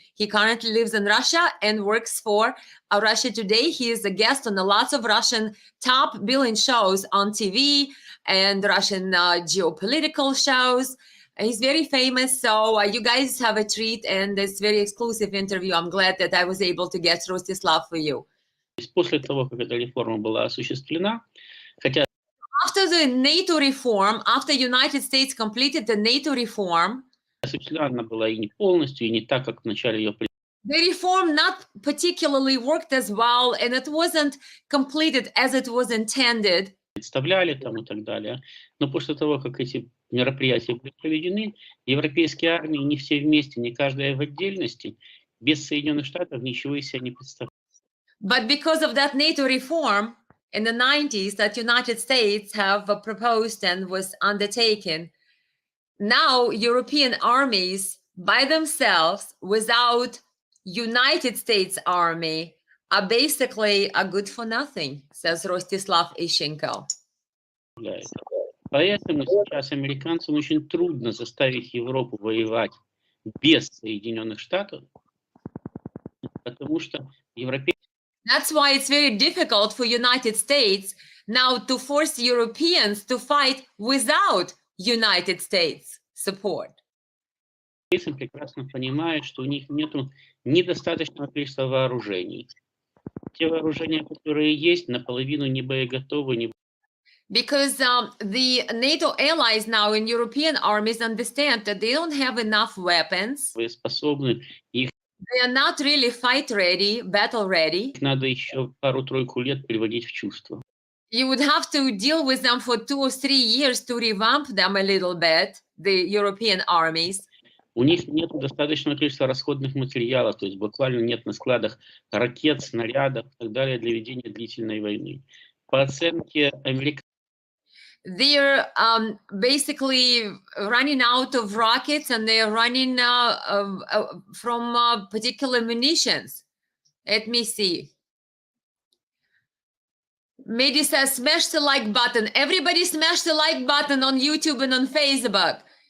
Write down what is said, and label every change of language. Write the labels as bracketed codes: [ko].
[en] He currently lives in Russia and works for Russia Today. He is a guest on lots of Russian top billing shows on TV and Russian geopolitical shows. He's very famous, so you guys have a treat and this very exclusive interview. I'm glad that I was able to get Rostislav for you. [ru] После того, как эта реформа была осуществлена, хотя [en] After the NATO reform, after United States completed the NATO reform, [ru] осуществлена она была и не полностью, и не так, как вначале ее [en] the reform not particularly worked as well, and it wasn't completed as it was intended. [ru] представляли там и так далее. Но после того, как эти мероприятия были проведены, европейские армии не все вместе, не каждая в отдельности, без Соединенных Штатов ничего из себя не представляли. [en] But because of that NATO reform in the 90s that United States have proposed and was undertaken, now European armies by themselves without United States Army are basically good for nothing, says Rostislav Ishchenko. [ru] Поэтому сейчас американцам очень трудно заставить Европу воевать без Соединенных Штатов, потому что европейские... [en] That's why it's very difficult for United States now to force Europeans to fight without United States support. [ru] прекрасно понимают, что у них нет недостаточного количества вооружений. Те вооружения, которые есть, наполовину не боеготовы, не... [en] Because the NATO allies now in European armies understand that they don't have enough weapons. [ru] способны, их [en] They are not really fight ready, battle ready. [ru] надо еще пару-тройку лет приводить в чувство. [en] You would have to deal with them for 2 or 3 years to revamp them a little bit, the European armies. [ru] У них нет достаточного количества расходных материалов, то есть буквально нет на складах ракет, снарядов и так далее для ведения длительной войны. По оценке американцев, [en] they're basically running out of rockets and they're running from particular munitions. Let me see. Mehdi says, smash the like button. Everybody smash the like button on YouTube and on Facebook.